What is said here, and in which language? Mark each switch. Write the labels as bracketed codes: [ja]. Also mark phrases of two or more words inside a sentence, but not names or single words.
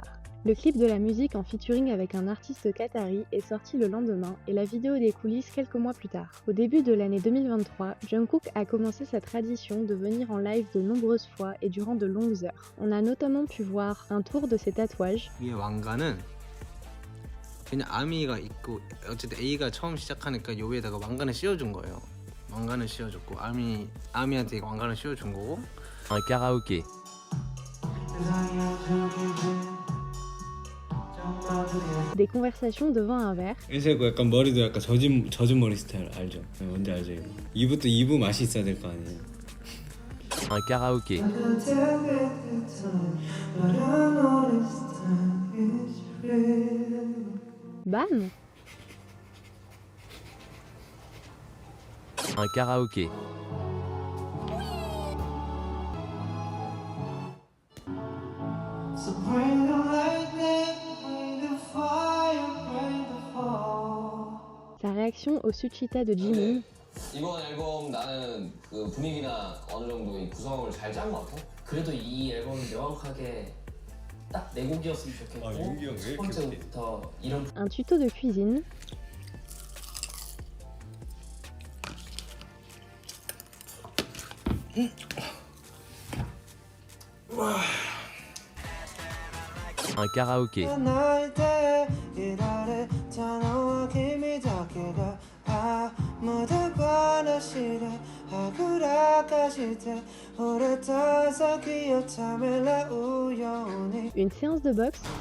[fr] Le clip de la musique en featuring avec un artiste qatari est sorti le lendemain et la vidéo des coulisses quelques mois plus tard. Au début de l'année 2023, Jungkook a commencé sa tradition de venir en live de nombreuses fois et durant de longues heures. On a notamment pu voir un tour de ses tatouages. [ko] 위에 왕관은 그냥 아미가 있고 어쨌든 A가 처음 시작하니까 요 위에다가 왕관을 씌워준 거예요. 왕관을 씌워줬고 아미한테 왕관을 씌워준 거고. [fr] Un karaoké. Des conversations devant un verre. [ko] 그리고 약간 머리도 약간 젖은 머리 스타일 알죠? 뭔지 알죠 이거? 이부터 이부 맛이 있어야 될 거 아니에요? [fr] Un karaoké. Bam! Un karaoké. Sa réaction au Suchita de Jimin. [ko] 이번 앨범 나는 그 분위기나 어느 정도 이 구성을 잘 짠 것 같아. 그래도 이 앨범은 명확하게 딱 네 곡이었으면 좋겠고 윤기 형왜 첫 이렇게 번째부터 이런 [fr] Un tuto de cuisine. Un karaoké. Une séance de boxe.